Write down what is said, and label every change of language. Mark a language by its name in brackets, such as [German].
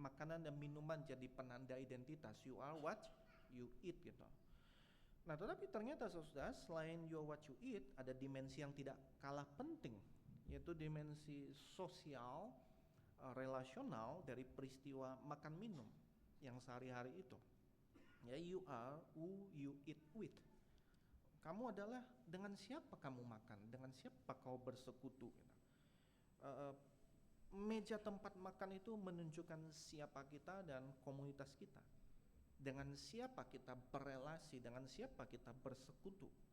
[Indonesian] Makanan dan minuman jadi penanda identitas. [English] You are what you eat [Indonesian] gitu. Nah, tetapi ternyata saudara, selain [English] you are what you eat, [Indonesian] ada dimensi yang tidak kalah penting, yaitu dimensi sosial, relasional dari peristiwa makan minum yang sehari-hari itu. [English] Ya, you are who you eat with. [Indonesian] Kamu adalah dengan siapa kamu makan, dengan siapa kau bersekutu. Meja tempat makan itu menunjukkan siapa kita dan komunitas kita. Dengan siapa kita berelasi, dengan siapa kita bersekutu.